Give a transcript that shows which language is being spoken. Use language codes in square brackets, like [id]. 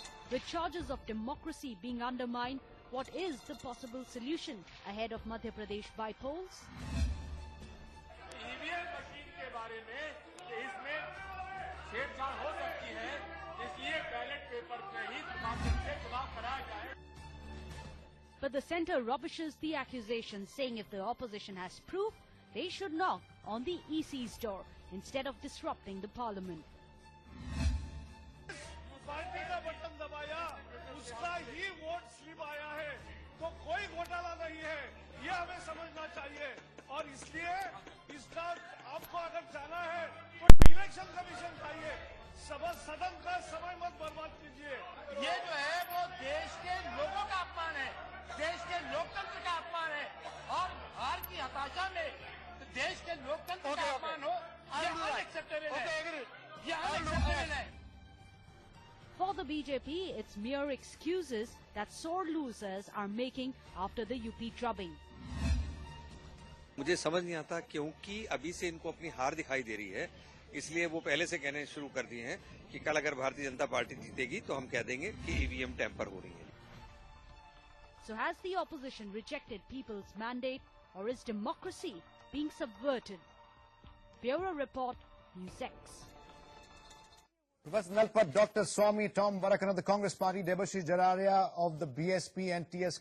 [en] With charges of democracy being undermined, what is the possible solution ahead of Madhya Pradesh by-polls? [hi] EVM machine के बारे में इसमें छेड़छाड़ हो सकती है, इसलिए बैलेट पेपर पे ही चुनाव कराया जाए। [en] But the centre rubbishes the accusation, saying if the opposition has proof, they should knock on the EC's door instead of disrupting the Parliament. [hi] Party का बटन दबाया, उसका ही वोट स्लिप आया है, तो कोई घोटाला नहीं है, ये हमें समझना चाहिए। और इसलिए इसका आपको अगर जाना है तो इलेक्शन कमीशन चाहिए। सदन का समय मत बर्बाद कीजिए। ये जो है वो देश के लोगों का अपमान है, देश के लोकतंत्र का अपमान है, और हार की हताशा में देश के लोकतंत्र का अपमान हो, ये अनएक्सेप्टेबल है। ये अनएक्सेप्टेबल है। [en] For the BJP, it's mere excuses that sore losers are making after the UP drubbing. [hi] मुझे समझ नहीं आता क्योंकि अभी से इनको अपनी हार दिखाई दे रही है, इसलिए वो पहले से कहने शुरू कर दिए हैं कि कल अगर भारतीय जनता पार्टी जीतेगी तो हम कह देंगे कि ईवीएम टैंपर हो रही है। [en] So has the opposition rejected people's mandate, or is democracy being subverted? Bureau Report, News X. Professor Nalpat, Dr. Swami, Tom Varakan of the Congress Party, Debashish Jararia of the BSP, and T.S.